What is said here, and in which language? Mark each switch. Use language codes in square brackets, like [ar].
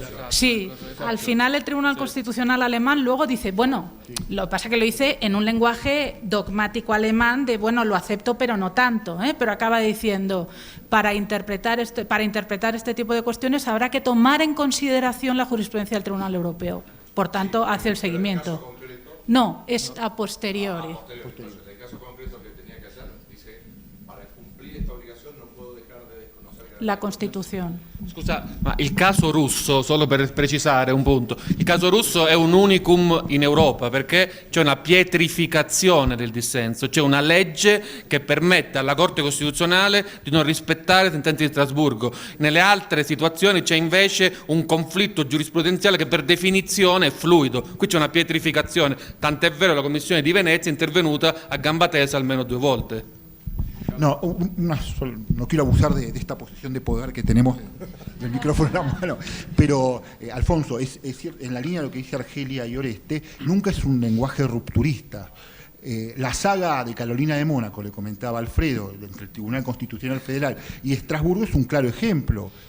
[es] Sí, al final el Tribunal Constitucional alemán luego dice, bueno, lo que pasa es que lo dice en un lenguaje dogmático alemán de, bueno, lo acepto, pero no tanto, pero acaba diciendo, para interpretar este tipo de cuestiones habrá que tomar en consideración la jurisprudencia del Tribunal Europeo. Por tanto, hace el seguimiento. No, es a posteriori. Entonces, en el caso concreto que tenía que hacer, dice, para cumplir esta obligación non puedo dejar de desconocer [it] La Costituzione. Scusa, ma il caso russo, solo per precisare un punto, il caso russo è un unicum in Europa perché c'è una pietrificazione del dissenso, c'è una legge che permette alla Corte Costituzionale di non rispettare le sentenze di Strasburgo. Nelle altre situazioni c'è invece un conflitto giurisprudenziale che per definizione è fluido. Qui c'è una pietrificazione, tant'è vero che la Commissione di Venezia è intervenuta a gamba tesa almeno 2 volte. [es] No, no quiero abusar de esta posición de poder que tenemos del micrófono en la mano, pero Alfonso, es cierto, en la línea de lo que dice Argelia y Oreste, nunca es un lenguaje rupturista. La saga de Carolina de Mónaco, le comentaba Alfredo, entre el Tribunal Constitucional Federal y Estrasburgo, es un claro ejemplo.